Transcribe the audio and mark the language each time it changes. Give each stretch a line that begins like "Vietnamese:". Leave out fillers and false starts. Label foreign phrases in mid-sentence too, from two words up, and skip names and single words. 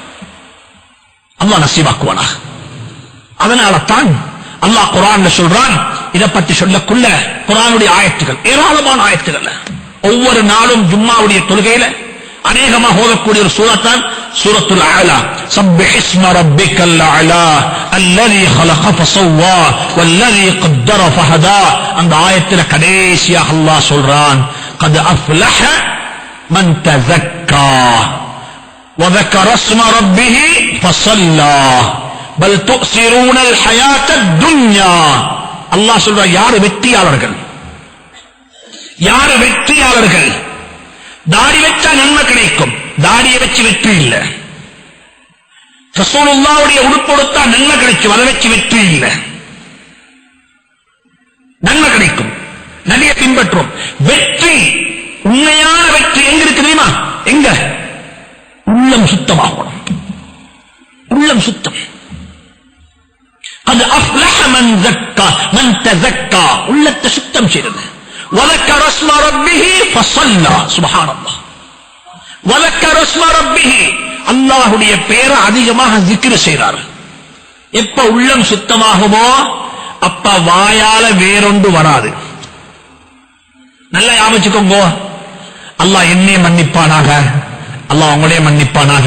Tamil: அல்லாஹ் நசீபாக்குவானா. அதனால தான் அல்லாஹ் குர்ஆன்ல சொல்றான். இத பத்தி சொல்லக்குள்ள குர்ஆனுடைய ஆயத்துகள் ஏராளமான ஆயத்துகள். ஒவ்வொரு நாளும் ஜும்மாவுடைய தொழுகையில அநேகமாக ஓதக்கூடிய ஒரு சூரத்தான் சூரத்துல் அலா.
Arabic: سبح اسم ربك الأعلى الذي خلق فسوى والذي قدر فهدى.
Tamil: அந்த ஆயத்துல கடைசியாக அல்லாஹ் சொல்றான்,
Arabic: قد أفلح من تزكى وذكر اسم ربه فصلى بل تؤثرون الحياة الدنيا.
Tamil: அல்லாஹ் சொல்ற யார் வெற்றியாளர்கள்? யார் வெற்றியாளர்கள்? தாடி வச்சா நன்மை கிடைக்கும், தாடியை வச்சு வெற்றி இல்ல. ரசூலுல்லாஹ்வுடைய உடுப்பு கொடுத்தா நன்மை கிடைக்கும், அதை வச்சு வெற்றி இல்ல. நன்மை கிடைக்கும், நபியை பின்பற்றும். வெற்றி, உண்மையான வெற்றி எங்க இருக்கு தெரியுமா? எங்க? உள்ளம் சுத்தமாகணும். உள்ளம் சுத்தம்.
Arabic: قد أفلح من زكى من تزكى.
Tamil: உள்ளத்தை சுத்தம் செய்கிறது.
Arabic: وذكر اسم ربه فصلى. سبحان الله. وذكر اسم ربه.
Tamil: அல்லாஹ்வுடைய பெயரை அதிகமாக zikr செய்றார். எப்ப உள்ளம் சுத்தமாகுமோ அப்ப வாயால வேறொன்று வராது. நல்லா ஞாபகிச்சுக்கோங்க. அல்லாஹ் என்னை மன்னிப்பானாக, அல்லாஹ் உங்களே மன்னிப்பானாக.